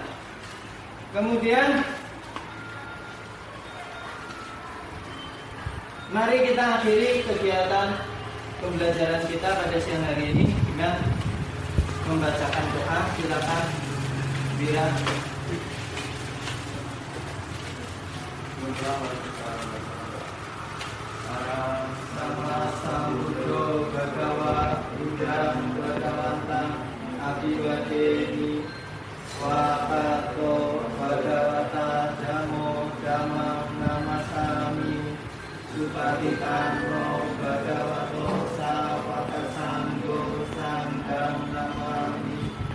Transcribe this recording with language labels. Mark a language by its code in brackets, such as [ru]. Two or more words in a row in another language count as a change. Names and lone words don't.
[id] Kemudian mari kita akhiri kegiatan pembelajaran kita pada siang hari ini dengan membacakan doa. Silakan Bira. [pi] Sama sambuddho bhagava buddham bhagavantang abhiwadeni Wakato bhagavata dhammo dhammam namasami Supatikanno bhagavato sawaka sanggo sangham namami.